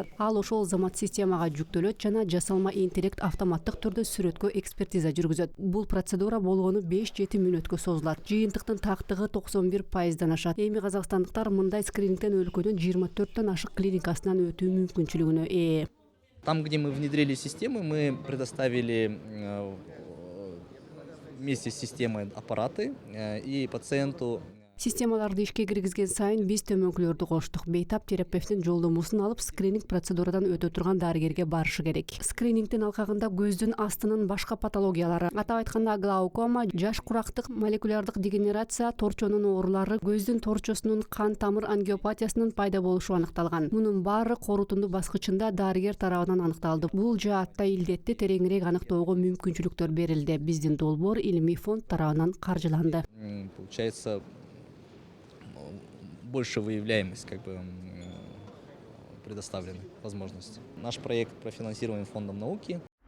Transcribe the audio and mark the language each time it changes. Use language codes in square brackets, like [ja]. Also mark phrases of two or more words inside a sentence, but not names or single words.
[ky] Ал ошол замат системага жүктөлөт жана жасалма интеллект автоматтык түрдө сүрөткө экспертиза жүргүзөт. Бул процедура болгону 5-7 мүнөткө созулат. Жыйынтыктын тактыгы 91%дан ашат. Эми казакстандыктар мындай скринингден өлкөнүн 24төн ашык клиникасынан өтүү мүмкүнчүлүгүнө ээ. [ru] Там, где мы внедрили системы, мы предоставили вместе с системой аппараты и пациенту. [ky] Системаларды ишке киргизген сайын биз төмөнкүлөрдү коштук. Бейтап терапевттин жолдомосун алып, скрининг процедурадан өтө турган дарыгерге барышы керек. Скринингдин алкагында көздүн астынын башка патологиялары, атап айтканда глаукома, жаш курактык, молекулярдык дегенерация, торчонун оорулары, көздүн торчосунун кан тамыр ангиопатиясынын пайда болушу аныкталган. Мунун баары корутунду баскычында дарыгер тарабынан аныкталды. Бул жаатта илдетти тереңирээк аныктоого мүмкүнчүлүктөр берилди. Биздин долбоор илимий фонд тарабынан каржыланды. [ru] Получается, больше выявляемость предоставлены возможности. Наш проект профинансирован фондом науки.